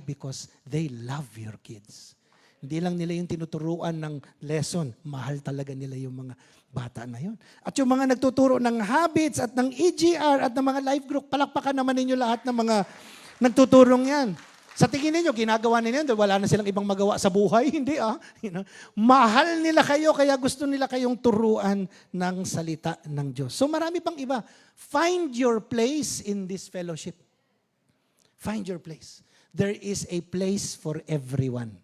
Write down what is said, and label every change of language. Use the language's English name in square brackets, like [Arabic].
[English] Because they love your kids. [Filipino] Hindi lang nila yung tinuturuan ng lesson. Mahal talaga nila yung mga bata na yun. At yung mga nagtuturo ng habits at ng EGR at ng mga life group, palakpakan naman ninyo lahat ng mga nagtuturong yan. Sa tingin ninyo, ginagawa nila yan dahil wala na silang ibang magawa sa buhay. Hindi [English] You know? [Filipino] Mahal nila kayo, kaya gusto nila kayong turuan ng salita ng Diyos. So marami pang iba. [English] Find your place in this fellowship. Find your place. There is a place for everyone.